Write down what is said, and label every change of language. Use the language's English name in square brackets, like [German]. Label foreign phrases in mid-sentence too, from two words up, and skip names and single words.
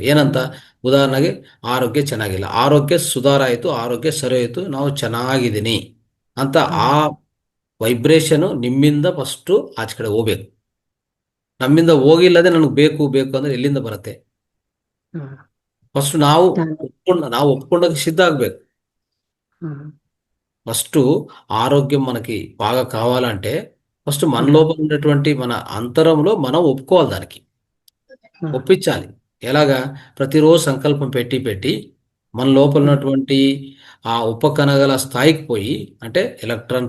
[Kannada] ಏನಂತ, ಉದಾಹರಣೆಗೆ ಆರೋಗ್ಯ ಚೆನ್ನಾಗಿಲ್ಲ, ಆರೋಗ್ಯ ಸುಧಾರ ಆಯ್ತು, ಆರೋಗ್ಯ ಸರಿ ಆಯ್ತು, ನಾವು ಚೆನ್ನಾಗಿದ್ದೀನಿ ಅಂತ ಆ ವೈಬ್ರೇಷನ್ ನಿಮ್ಮಿಂದ ಫಸ್ಟ್ ಆಚೆ ಕಡೆ ಹೋಗ್ಬೇಕು. ನಮ್ಮಿಂದ ಹೋಗಿಲ್ಲದೆ ನನಗೆ ಬೇಕು ಅಂದ್ರೆ ಎಲ್ಲಿಂದ ಬರುತ್ತೆ? ಹ್ಮ್ ಫಸ್ಟ್ ನಾವು [Telugu] ధన్య- ನಾವು ఒప్పుకోవడానికి సిద్ధ ಆಗ್ಬೇಕು. ಹ್ಮ್ ఫస్ట్ ఆరోగ్యం మనకి బాగా కావాలంటే ఫస్ట్ మన ಹ್ಮ್ లోపల ఉన్నటువంటి మన అంతరంలో మనం ఒప్పుకోవాలి, దానికి ಹ್ಮ್ ఒప్పించాలి. ఎలాగా? ప్రతిరోజు సంకల్పం పెట్టి పెట్టి మన లోపల ಹ್ಮ್ ఉన్నటువంటి ఆ ఉపకణగల స్థాయికి పోయి, అంటే ఎలక్ట్రాన్,